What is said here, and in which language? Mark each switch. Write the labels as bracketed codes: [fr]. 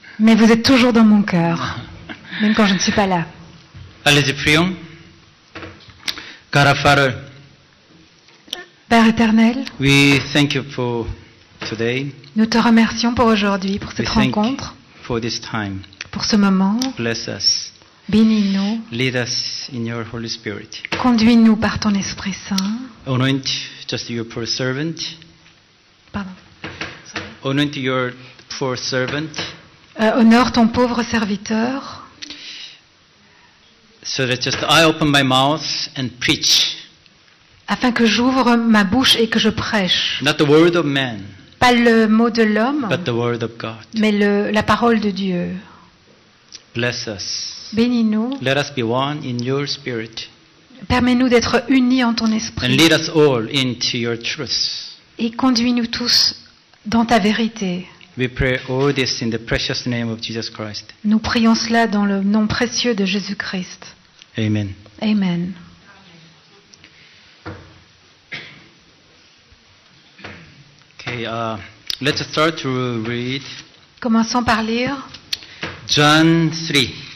[fr] Mais vous êtes toujours dans mon cœur, même quand je ne suis pas là. Allez-y, prions. [en] God our Father, [fr] Père éternel, [en] we thank you for today. [fr] nous te remercions pour aujourd'hui, pour cette [en] We thank [fr] rencontre, [en] you for this time. [fr] pour ce moment. [en] Bless us. [fr] Bénis-nous, [en] Lead us in your Holy Spirit. [fr] conduis-nous par ton Esprit Saint. [en] Anoint just your poor servant. Pardon. Anoint your poor servant [fr] Honore ton pauvre serviteur, [en] so that just I open my mouth and preach. [fr] afin que j'ouvre ma bouche et que je prêche. [en] Not the word of man, [fr] Pas le mot de l'homme, [en] but the word of God. [fr] mais la parole de Dieu. [en] Bless us. [fr] Bénis-nous, [en] Let us be one in your spirit. [fr] permets-nous d'être unis en ton [en] And [fr] esprit [en] lead us all into your truth. [fr] et conduis-nous tous dans ta vérité. [en] We pray all this in the precious name of Jesus Christ. [fr] Nous prions cela dans le nom précieux de Jésus-Christ. Amen. Amen. [en] Okay, let's start to read [fr] Commençons par lire [en] John 3,